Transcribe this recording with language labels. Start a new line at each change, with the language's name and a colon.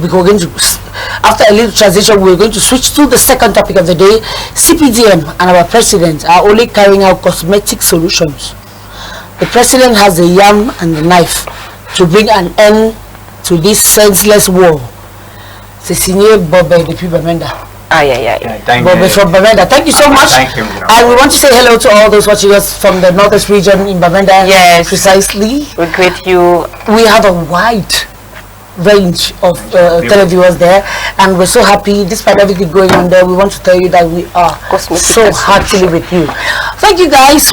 English: Because we're going to, after a little transition, we're going to switch to the second topic of the day. CPDM and our president are only carrying out cosmetic solutions. The president has the yam and the knife to bring an end to this senseless war.
French: C'est signé Bobé depuis Bamenda.
English: Bobé from Bamenda. Thank you so much. Thank you. And we want to say hello to all those watching us from the northeast region in Bamenda. Yes. Precisely. We greet you. We have a wide range of televiewers there, and we're so happy. Despite everything going on there, we want to tell you that we are so heartily with you. Thank you, guys.